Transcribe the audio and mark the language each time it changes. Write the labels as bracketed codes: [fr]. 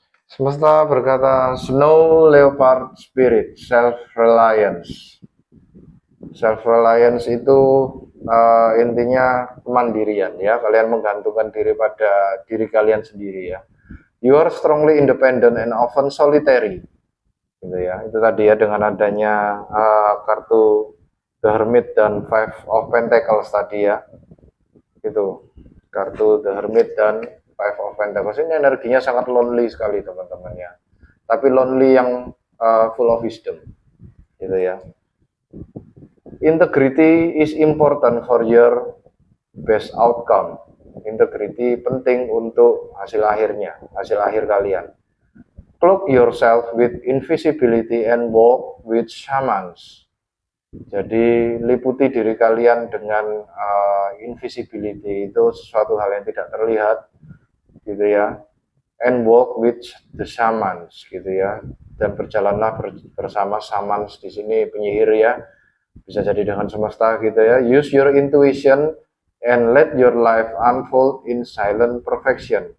[id] Semesta berkata Snow Leopard Spirit, Self-Reliance. Self-Reliance itu intinya kemandirian ya. Kalian menggantungkan diri pada diri kalian sendiri ya. [en] You are strongly independent and often solitary. [id] Gitu ya. Itu tadi ya dengan adanya kartu The Hermit dan Five of Pentacles tadi ya. Itu kartu The Hermit dan Five of Pentacles ini energinya sangat lonely sekali teman-teman ya, tapi lonely yang [en] full of wisdom [id] gitu ya. [en] Integrity is important for your best outcome. [id] Integrity penting untuk hasil akhirnya, hasil akhir kalian. [en] Cloak yourself with invisibility and walk with shamans. [id] Jadi liputi diri kalian dengan invisibility, itu sesuatu hal yang tidak terlihat gitu ya, [en] and walk with the shamans [id] gitu ya, dan berjalanlah bersama shamans di sini penyihir ya, bisa jadi dengan semesta gitu ya. [en] Use your intuition and let your life unfold in silent perfection.